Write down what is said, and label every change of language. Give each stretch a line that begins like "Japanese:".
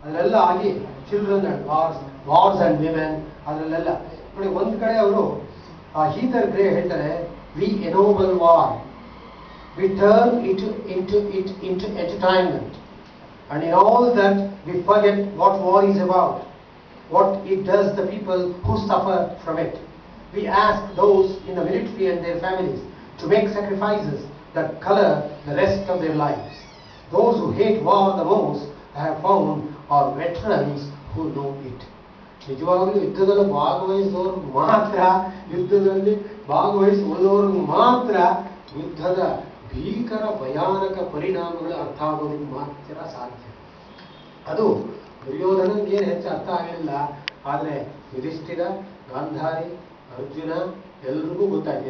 Kannada: ಅದರೆಲ್ಲ ಆಗಿ children and wars and women ಅದರಲ್ಲೆಲ್ಲ ನೋಡಿ. ಒಂದು ಕಡೆ ಅವರು ಹೀಥರ್ ಗ್ರೇ ಹೇಳ್ತಾರೆ,
English: We ennoble war, we turn into entertainment, and in all that we forget what war is about, what it does the people who suffer from it. We ask those in the military and their families to make sacrifices that color the rest of their lives. Those who hate war the most, I have found, are veterans who know it.
Kannada: ನಿಜವಾಗಲೂ ಯುದ್ಧದಲ್ಲಿ ಭಾಗವಹಿಸಿದವರು ಮಾತ್ರ, ಯುದ್ಧದಲ್ಲಿ ಭಾಗವಹಿಸಿ ಉಳಿದವ್ರಿಗೆ ಮಾತ್ರ ಯುದ್ಧದ ಭೀಕರ ಭಯಾನಕ ಪರಿಣಾಮಗಳು ಅರ್ಥ ಆಗೋದಕ್ಕೆ ಮಾತ್ರ ಸಾಧ್ಯ. ಅದು ದುರ್ಯೋಧನನಿಗೆ ಏನು ಹೆಚ್ಚು ಅರ್ಥ ಆಗಲಿಲ್ಲ, ಆದರೆ ಯುಧಿಷ್ಠಿರ, ಗಾಂಧಾರಿ, ಅರ್ಜುನ ಎಲ್ರಿಗೂ ಗೊತ್ತಾಯ್ತು.